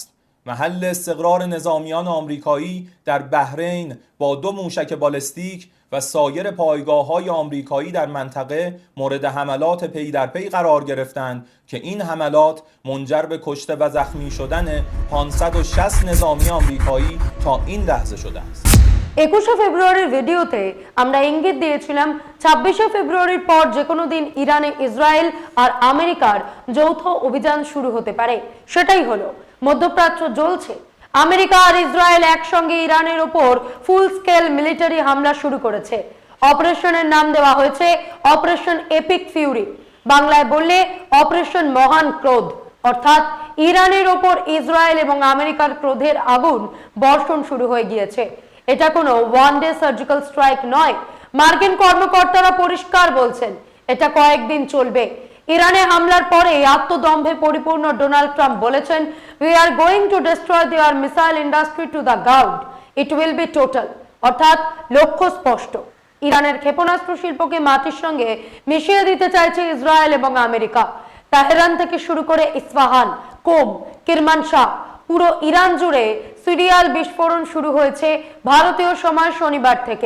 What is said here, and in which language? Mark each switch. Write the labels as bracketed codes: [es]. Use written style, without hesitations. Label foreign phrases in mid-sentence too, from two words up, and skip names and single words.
[fa] محل استقرار نظامیان آمریکایی در بحرین با 2 موشک بالستیک و سایر پایگاه‌های آمریکایی در منطقه مورد حملات پی در پی قرار گرفتند که این حملات منجر به کشته و زخمی شدن 560 نظامی آمریکایی تا این لحظه شده است. [bn] 21 ফেব্রুয়ারির ভিডিওতে আমরা ইঙ্গিত দিয়েছিলাম 26 ফেব্রুয়ারির পর যে কোনো দিন ইরানে ইসরায়েল আর আমেরিকার যৌথ অভিযান শুরু হতে পারে। সেটাই হলো, মধ্যপ্রাচ্য জ্বলছে। আমেরিকা আর ইসরায়েল একসঙ্গে ইরানের উপর [en] full scale military [bn] হামলা শুরু করেছে। অপারেশনের নাম দেওয়া হয়েছে অপারেশন এপিক ফিউরি, বাংলায় বললে অপারেশন মহান ক্রোধ। অর্থাৎ ইরানের ওপর ইসরায়েল এবং আমেরিকার ক্রোধের আগুন বর্ষণ শুরু হয়ে গিয়েছে। এটা কোনো [en] one day surgical strike [bn] নয়। মার্কিন কর্মকর্তারা পরিষ্কার বলছেন এটা কয়েকদিন চলবে। ইরানে হামলার পরে আত্মদম্ভে পরিপূর্ণ ডোনাল্ড ট্রাম্প বলেছেন, [en] "We are going to destroy their missile industry to the ground. It will be total." [bn] অর্থাৎ লক্ষ্য স্পষ্ট, ইরানের ক্ষেপণাস্ত্র শিল্পকে মাটির সঙ্গে মিশিয়ে দিতে চাইছে ইসরায়েল এবং আমেরিকা। তেহরান থেকে শুরু করে ইস্পাহান, কোম, কিরমানশাহ, পুরো ইরান জুড়ে সিরিয়াল বিস্ফোরণ শুরু হয়েছে ভারতীয় সময় শনিবার থেকে।